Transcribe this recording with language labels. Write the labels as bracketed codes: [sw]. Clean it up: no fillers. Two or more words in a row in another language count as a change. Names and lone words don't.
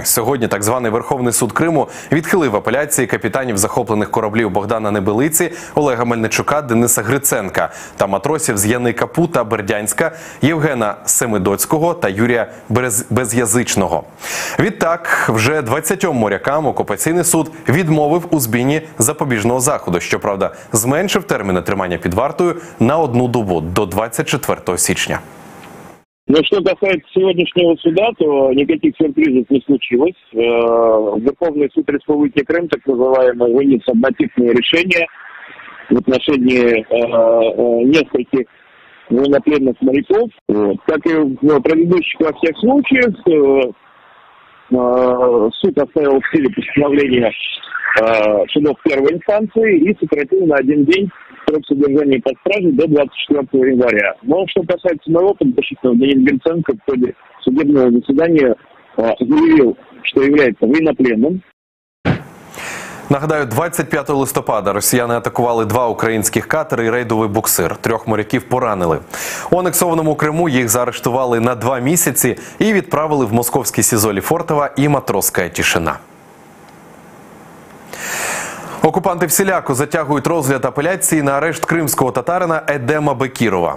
[uk] Сьогодні так званий Верховний суд Криму відхилив апеляції капітанів захоплених кораблів Богдана Небелиці, Олега Мельничука, Дениса Гриценка та матросів з Яни Капу та Бердянська, Євгена Семидоцького та Юрія Без'язичного. Відтак, вже 20 морякам окупаційний суд відмовив у збійні запобіжного заходу. Щоправда, зменшив терміни тримання під вартою на 1 добу до 24 січня. [ru] Но что касается сегодняшнего суда, то никаких сюрпризов не случилось. Верховный суд Республики Крым, так называемый, вынес однотипное решение в отношении нескольких военнопленных моряков. Как и в предыдущих во всех случаях, суд оставил в силе постановления судов первой инстанции и сократил на 1 день срок содержания под стражей до 24 января. Но что касается моего подзащитного, Даниила Гриценко в ходе судебного заседания заявил, что является военнопленным. [uk] Нагадаю, 25 листопада росіяни атакували 2 українських катери і рейдовий буксир. 3 моряків поранили. У анексованому Криму їх заарештували на 2 місяці і відправили в московські СІЗО Лефортово і Матроська Тишина. Окупанти всіляко затягують розгляд апеляції на арешт кримського татарина Едема Бекірова.